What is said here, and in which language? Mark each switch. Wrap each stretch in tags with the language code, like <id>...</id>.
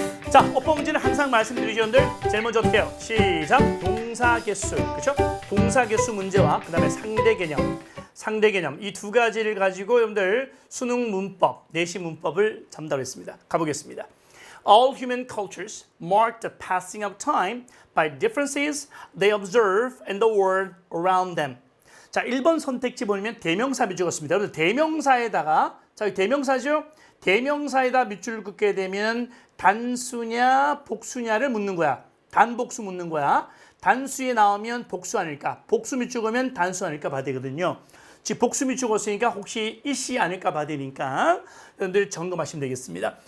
<ko>자, 어법 문제는 항상 말씀드리죠, 여러분들. 제일 먼저 어떻게 해요? 시작. 동사 개수, 그렇죠? 동사 개수 문제와 그 다음에 상대 개념 이 두 가지를 가지고 여러분들 수능 문법, 내시 문법을 전달했습니다. 가보겠습니다.</ko> <en>All human cultures mark the passing of time by differences they observe in the world around them.</en> <ko>자, 1번 선택지 보면 대명사 밑줄 긋습니다. 여러분 대명사에다가 자, 대명사죠? 대명사에다 밑줄을 긋게 되면 단수냐 복수냐를 묻는 거야. 단복수 묻는 거야. 단수에 나오면 복수 아닐까? 복수 밑줄 그으면 단수 아닐까 봐야 되거든요. 지금 복수 밑줄 긋으니까 혹시 일시 아닐까 봐야 되니까 여러분들 점검하시면 되겠습니다.</ko>